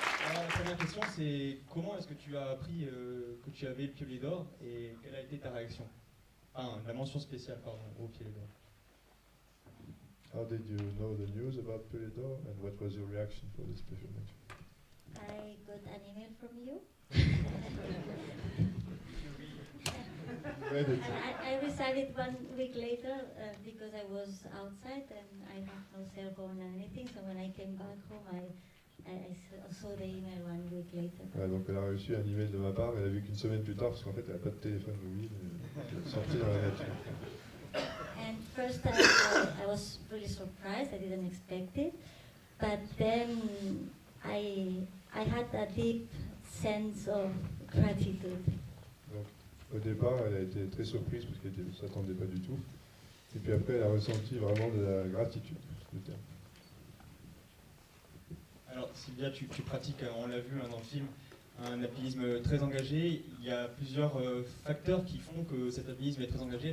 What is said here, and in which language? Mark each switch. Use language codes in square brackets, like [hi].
[fr] Alors la première question c'est comment est-ce que tu as appris que tu avais le piolet d'or et quelle a été ta réaction? Enfin, la mention spéciale, pardon, au piolet d'or. [en] How did you know the news about Piolet d'Or and what was your reaction for the special mention? I got an email from you. I received it 1 week later because I was outside and I have no cell phone or anything. So when I came back home, I saw the email 1 week later. [fr] Ouais, donc elle a reçu un email de ma part, elle a vu qu'une semaine plus tard, parce qu'en fait elle n'a pas de téléphone mobile, elle est sortie dans la nature. [en] And first I was really surprised, I didn't expect it. But then I had a deep sense of gratitude. [fr] Donc, au départ, elle a été très surprise parce qu'elle ne s'attendait pas du tout. Et puis après, elle a ressenti vraiment de la gratitude. Le terme. Alors Sylvia, tu pratiques, on l'a vu dans le film, un alpinisme très engagé. Il y a plusieurs facteurs qui font que cet alpinisme est très engagé.